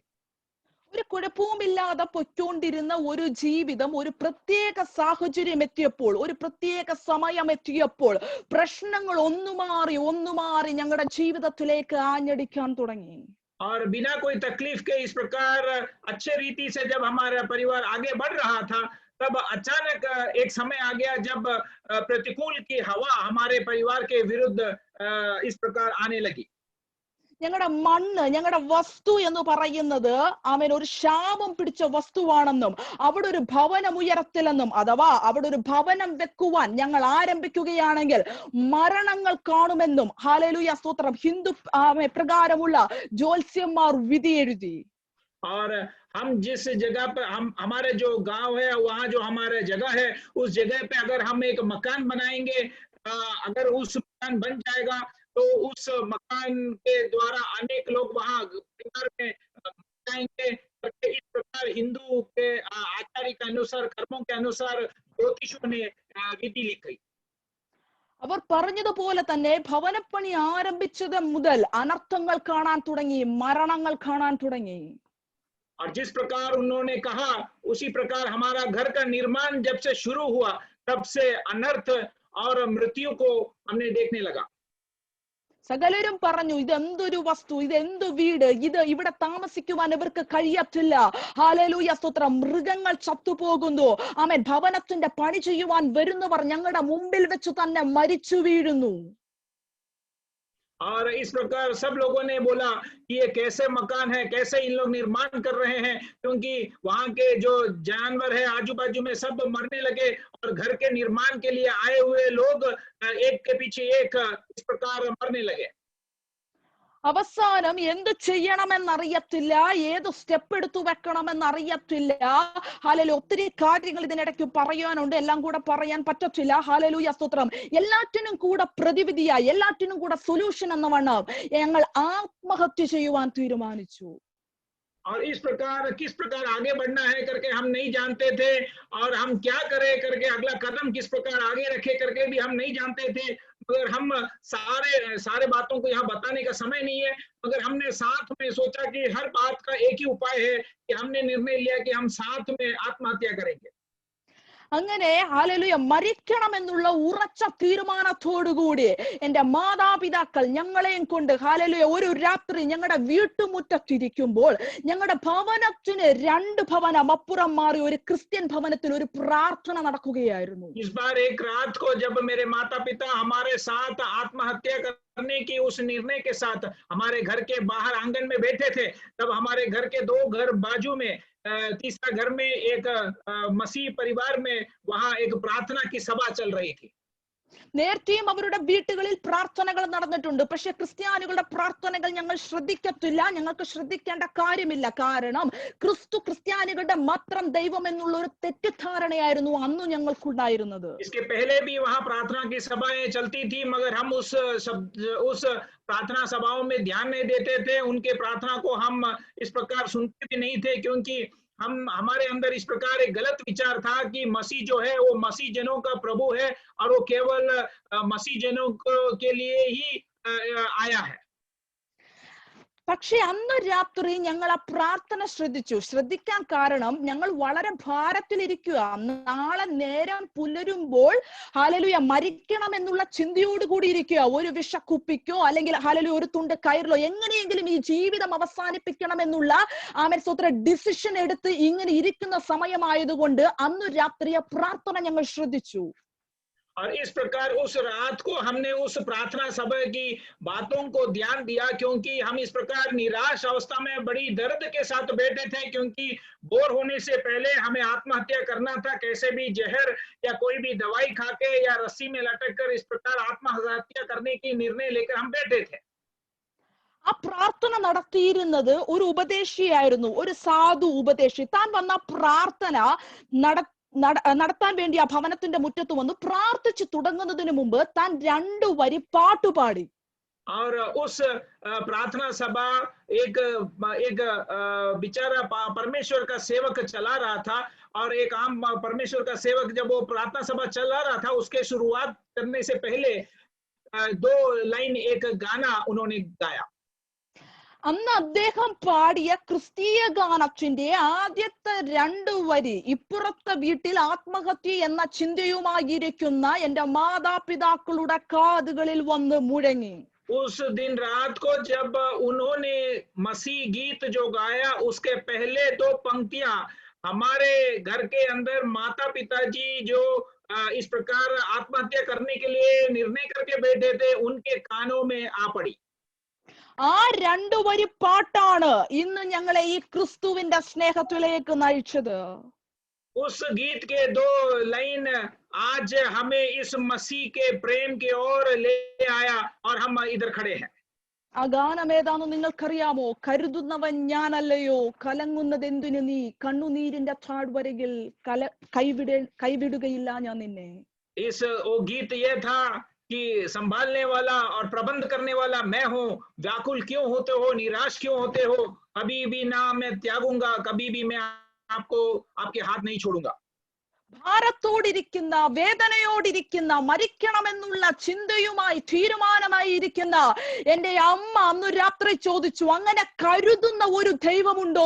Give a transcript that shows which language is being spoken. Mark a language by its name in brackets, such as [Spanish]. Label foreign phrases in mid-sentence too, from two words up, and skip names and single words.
[Malayalam] ഒരു കുഴപ്പവുമില്ലാതെ പൊയ്ക്കൊണ്ടിരുന്ന ഒരു ജീവിതം ഒരു പ്രത്യേക സാഹചര്യം എത്തിയപ്പോൾ, ഒരു പ്രത്യേക സമയം എത്തിയപ്പോൾ പ്രശ്നങ്ങൾ ഒന്നുമാറി ഞങ്ങളുടെ ജീവിതത്തിലേക്ക് ആഞ്ഞടിക്കാൻ തുടങ്ങി. [Hindi] और बिना कोई तकलीफ के इस प्रकार अच्छे रीति से जब हमारा परिवार आगे बढ़ रहा था, तब अचानक एक समय आ गया जब प्रतिकूल की हवा हमारे परिवार के विरुद्ध इस प्रकार आने लगी। [Malayalam] ഞങ്ങളുടെ മണ്ണ്, ഞങ്ങളുടെ വസ്തു എന്ന് പറയുന്നത് അവൻ ഒരു ശാപം പിടിച്ച വസ്തുവാണെന്നും അവിടെ ഒരു ഭവനം ഉയരത്തില്ലെന്നും, അഥവാ അവിടെ ഒരു ഭവനം വെക്കുവാൻ ഞങ്ങൾ ആരംഭിക്കുകയാണെങ്കിൽ മരണങ്ങൾ കാണുമെന്നും ഹല്ലേലൂയ സ്തോത്രം ഹിന്ദു പ്രകാരമുള്ള ജ്യോത്സ്യന്മാർ വിധി എഴുതി. [Hindi] और हम जिस जगह पर हमारे जो गांव है वहां जो हमारा जगह है उस जगह पे अगर हम एक मकान बनाएंगे, अगर उस मकान बन जाएगा तो उस मकान के द्वारा अनेक लोग वहां परिवार में जाएंगे। इस प्रकार हिंदू के आचार्य के अनुसार, कर्मों के अनुसार ज्योतिषों ने विधि लिखी। [Malayalam] അവർ പറഞ്ഞതുപോലെ തന്നെ ഭവനപ്പണി ആരംഭിച്ചത് മുതൽ അനർത്ഥങ്ങൾ കാണാൻ തുടങ്ങി, മരണങ്ങൾ കാണാൻ തുടങ്ങി. [Hindi] और जिस प्रकार उन्होंने कहा उसी प्रकार हमारा घर का निर्माण जब से शुरू हुआ तब से अनर्थ और मृत्यु को हमने देखने लगा। [Malayalam] സകലരും പറഞ്ഞു ഇതെന്തൊരു വസ്തു, ഇതെന്തു വീട്, ഇവിടെ താമസിക്കുവാൻ ഇവർക്ക് കഴിയത്തില്ല. ഹല്ലേലൂയ സ്തോത്രം. മൃഗങ്ങൾ ചത്തുപോകുന്നു. ആമേൻ. ഭവനത്തിന്റെ പണി ചെയ്യുവാൻ വരുന്നവർ ഞങ്ങളുടെ മുമ്പിൽ വെച്ച് തന്നെ മരിച്ചു വീഴുന്നു. [Hindi] और इस प्रकार सब लोगों ने बोला कि ये कैसे मकान है, कैसे इन लोग निर्माण कर रहे हैं, क्योंकि वहां के जो जानवर है आजू बाजू में सब मरने लगे और घर के निर्माण के लिए आए हुए लोग एक के पीछे एक इस प्रकार मरने लगे। [Malayalam] അവസാനം എന്ത് ചെയ്യണമെന്നറിയത്തില്ല, ഏത് സ്റ്റെപ്പ് എടുത്തു വെക്കണമെന്നറിയത്തില്ല. ഹല്ലേലൂയ. ഒത്തിരി കാര്യങ്ങൾ ഇതിനിടയ്ക്ക് പറയാനുണ്ട്, എല്ലാം കൂടെ പറയാൻ പറ്റത്തില്ല. ഹല്ലേലൂയ സ്തോത്രം. എല്ലാറ്റിനും കൂടെ പ്രതിവിധിയായി, എല്ലാറ്റിനും കൂടെ സൊല്യൂഷൻ എന്ന വണ്ണം ഞങ്ങൾ ആത്മഹത്യ ചെയ്യുവാൻ തീരുമാനിച്ചു. [Hindi] और इस प्रकार किस प्रकार आगे बढ़ना है करके हम नहीं जानते थे, और हम क्या करें करके अगला कदम किस प्रकार आगे रखे करके भी हम नहीं जानते थे। मगर हम सारे सारे बातों को यहाँ बताने का समय नहीं है, मगर हमने साथ में सोचा कि हर बात का एक ही उपाय है कि हमने निर्णय लिया कि हम साथ में आत्महत्या करेंगे। [Malayalam] അങ്ങനെ ഹല്ലേലൂയ മരിക്കണമെന്നുള്ള ഉറച്ച തീരുമാനത്തോടുകൂടി എന്റെ മാതാപിതാക്കൾ ഞങ്ങളെയും കൊണ്ട് ഹല്ലേലൂയ ഒരു രാത്രി ഞങ്ങളുടെ വീട്ടുമുറ്റത്തിരിക്കുമ്പോൾ ഞങ്ങളുടെ ഭവനത്തിന് 2 ഭവനം അപ്പുറം മാറി ഒരു ക്രിസ്ത്യൻ ഭവനത്തിൽ ഒരു പ്രാർത്ഥന നടക്കുകയായിരുന്നു. [Hindi] इस बार एक रात को जब मेरे माता पिता हमारे साथ आत्महत्या करने की उस निर्णय के साथ हमारे घर के बाहर आंगन में बैठे थे, तब हमारे घर के 2 घर बाजू में तीसरा घर में एक मसीह परिवार में वहां एक प्रार्थना की सभा चल रही थी। [Malayalam] നേരത്തെയും അവരുടെ വീട്ടുകളിൽ പ്രാർത്ഥനകൾ നടന്നിട്ടുണ്ട്. പക്ഷെ ക്രിസ്ത്യാനികളുടെ പ്രാർത്ഥനകൾ ഞങ്ങൾ ശ്രദ്ധിക്കത്തില്ല, ഞങ്ങൾക്ക് ശ്രദ്ധിക്കേണ്ട കാര്യമില്ല. കാരണം ക്രിസ്തു ക്രിസ്ത്യാനികളുടെ മാത്രം ദൈവം എന്നുള്ള ഒരു തെറ്റിദ്ധാരണയായിരുന്നു അന്ന് ഞങ്ങൾക്കുണ്ടായിരുന്നത്. [Hindi] इसके पहले भी वहां प्रार्थना की सभाएं चलती थी, मगर हम उस प्रार्थना सभाओं में ध्यान नहीं देते थे, उनके प्रार्थना को हम इस प्रकार सुनते भी नहीं थे, क्योंकि हमारे अंदर इस प्रकार एक गलत विचार था कि मसीह जो है वो मसीह जनों का प्रभु है और वो केवल मसीह जनों के लिए ही आया है। [Malayalam] പക്ഷെ അന്ന് രാത്രി ഞങ്ങൾ ആ പ്രാർത്ഥന ശ്രദ്ധിക്കാൻ കാരണം ഞങ്ങൾ വളരെ ഭാരത്തിലിരിക്കുക. നാളെ നേരം പുലരുമ്പോൾ ഹല്ലേലൂയ മരിക്കണം എന്നുള്ള ചിന്തയോടുകൂടി ഇരിക്കുക. ഒരു വിഷക്കുപ്പിക്കോ അല്ലെങ്കിൽ ഹല്ലേലൂയ ഒരു തുണ്ട് കയറിലോ എങ്ങനെയെങ്കിലും ഈ ജീവിതം അവസാനിപ്പിക്കണം എന്നുള്ള സ്തോത്ര ഡിസിഷൻ എടുത്ത് ഇങ്ങനെ ഇരിക്കുന്ന സമയമായതുകൊണ്ട് അന്ന് രാത്രി ആ പ്രാർത്ഥന ഞങ്ങൾ ശ്രദ്ധിച്ചു. [Hindi] और इस प्रकार उस रात को हमने उस प्रार्थना सभा की बातों को ध्यान दिया, क्योंकि हम इस प्रकार निराश अवस्था में बड़ी दर्द के साथ बैठे थे, क्योंकि बोर होने से पहले हमें आत्महत्या करना था, कैसे भी जहर या कोई भी दवाई खाके या रस्सी में लटक कर इस प्रकार आत्महत्या करने की निर्णय लेकर हम बैठे थे। [Malayalam] ആ പ്രാർത്ഥന നടത്തിയിരുന്നത് ഒരു ഉപദേശിയായിരുന്നു, ഒരു സാധു ഉപദേശി. താൻ വന്ന പ്രാർത്ഥന നടത്താൻ വേണ്ടി ആ ഭവനത്തിന്റെ മുറ്റത്ത് വന്നു. പ്രാർത്ഥിച്ചു തുടങ്ങുന്നതിന് മുമ്പ് താൻ 2 വരി പാട്ടുപാടി. [Hindi] और उस प्रार्थना सभा एक बेचारा परमेश्वर का सेवक चला रहा था, और एक आम परमेश्वर का सेवक जब वो प्रार्थना सभा चला रहा था, उसके शुरुआत करने से पहले 2 लाइन एक गाना उन्होंने गाया। [Malayalam] അന്ന് അദ്ദേഹം പാടിയ ക്രിസ്തീയ ഗാനത്തിന്റെ ആദ്യത്തെ 2 വരി ഇപ്പുറത്തെ വീട്ടിൽ ആത്മഹത്യ എന്ന ചിന്തയുമായിരിക്കുന്ന എന്റെ മാതാപിതാക്കളുടെ കാതുകളിൽ വന്ന് മുഴങ്ങി. [Hindi] उस दिन रात को जब उन्होंने मसीह गीत जो गाया, उसके पहले 2 पंक्तियां हमारे घर के अंदर माता पिताजी जो इस प्रकार आत्महत्या करने के लिए निर्णय करके बैठे थे, उनके कानों में आ पड़ी। [Malayalam] ആ 2 വരി പാട്ടാണ് ഇന്ന് ഞങ്ങളെ ഈ ക്രിസ്തുവിന്റെ സ്നേഹത്തിലേക്ക് നയിച്ചത്. [Hindi] उस गीत के 2 लाइन आज हमें इस मसीह के प्रेम की ओर ले आया, और हम इधर खड़े हैं। [Malayalam] ആ ഗാനം ഏതാണെന്ന് നിങ്ങൾക്കറിയാമോ? കരുതുന്നവൻ ഞാനല്ലയോ, കലങ്ങുന്നതെന്തിനു നീ, കണ്ണുനീരിന്റെ താഴ്വരയിൽ കൈവിടുകയില്ല ഞാൻ നിന്നെ. [Hindi] इस वो गीत ये था कि संभालने वाला और प्रबंध करने वाला मैं हूँ, व्याकुल क्यों होते हो, निराश क्यों होते हो, कभी भी ना मैं त्यागूंगा, कभी भी मैं आपको आपके हाथ नहीं छोड़ूंगा। [Malayalam] ഭാരത്തോടിരിക്കുന്ന, വേദനയോടിരിക്കുന്ന, മരിക്കണമെന്നുള്ള ചിന്തയുമായി തീരുമാനമായി ഇരിക്കുന്ന എന്റെ അമ്മ അന്ന് രാത്രി ചോദിച്ചു, അങ്ങനെ കരുതുന്ന ഒരു ദൈവമുണ്ടോ?